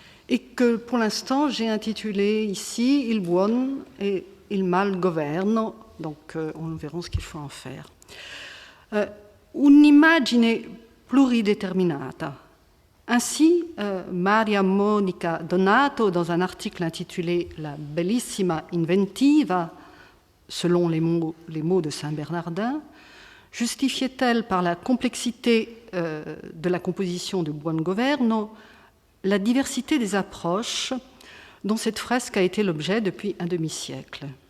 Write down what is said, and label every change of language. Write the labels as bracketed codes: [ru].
[fr] et que pour l'instant j'ai intitulé ici [it] Il buon e il mal governo, [fr] donc on verra ce qu'il faut en faire. [it] Un'immagine plurideterminata. [fr] Ainsi, Maria Monica Donato, dans un article intitulé [it] La bellissima inventiva, [fr] selon les mots de Saint-Bernardin, justifiait-elle par la complexité de la composition de Buongoverno la diversité des approches dont cette fresque a été l'objet depuis un demi-siècle.